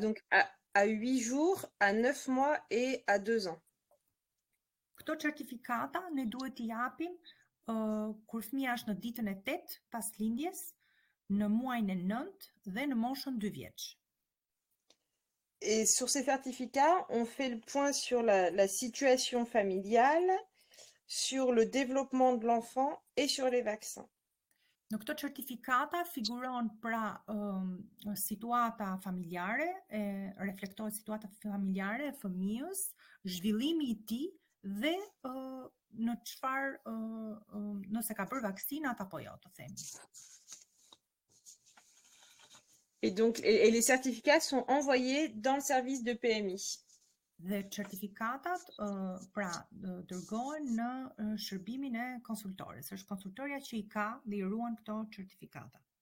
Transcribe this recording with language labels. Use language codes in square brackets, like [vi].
[fr] Donc à 8 jours, à 9 mois et à 2 ans. [sq] Këto certifikata ne duhet t'i japim kur fëmia është në ditën e 8 pas lindjes, në muajin e 9 dhe në moshën 2 vjeç. [fr] Et sur ces certificats, on fait le point sur la situation familiale, sur le développement de l'enfant et sur les vaccins. [sq] Në këto certifikata figuron pra situata familjare, reflektohet situata familjare e fëmijës, zhvillimi i tij dhe në çfarë nëse ka bërë vaksinat apo jo, të themi. [fr] Et donc les certificats sont envoyés dans le service de PMI. [sq] Dhe certifikatat pra dërgohen në shërbimin e konsultores. Është konsultoria që i ka dhe i ruan këto certifikata.